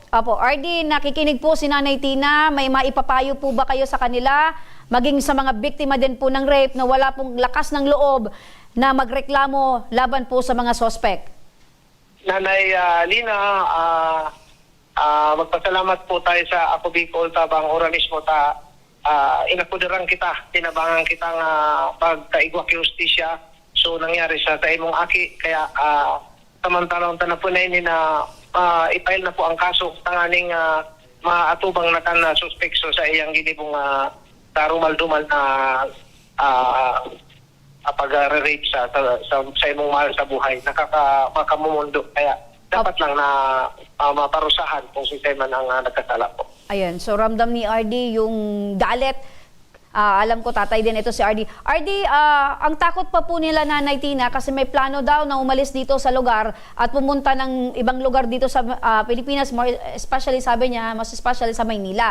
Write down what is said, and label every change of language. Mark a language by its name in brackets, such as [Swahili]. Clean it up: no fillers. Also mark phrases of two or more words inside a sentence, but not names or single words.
[Filipino] Opo, RD, nakikinig po si Nanay Tina. May maipapayo po ba kayo sa kanila? Maging sa mga biktima din po ng rape na wala pong lakas ng loob na magreklamo laban po sa mga sospek. [Bikol] Nanay Lina, magpasalamat po tayo sa Ako Bicol, Tabang, Oranismo, inakudirang kita, tinabangan kitang pagkaigwa kay Justisya. So nangyari sa imong aki, kaya samantalang tanapunay ni na ipail na po ang kaso tanganing maatubang na kan suspekso sa iyang ginibong tarumal-dumal na pag-rape sa imong mahal sa buhay. Makakamumundo. Kaya dapat lang na maparusahan kung si man ang nagkasala po. [Filipino] Ayun, so ramdam ni RD yung galit. Alam ko tatay din ito si RD. RD, ang takot pa po nila Nanay Tina kasi may plano daw na umalis dito sa lugar at pumunta ng ibang lugar dito sa Pilipinas, [English] more especially [Filipino] sabi niya, mas especially sa Maynila.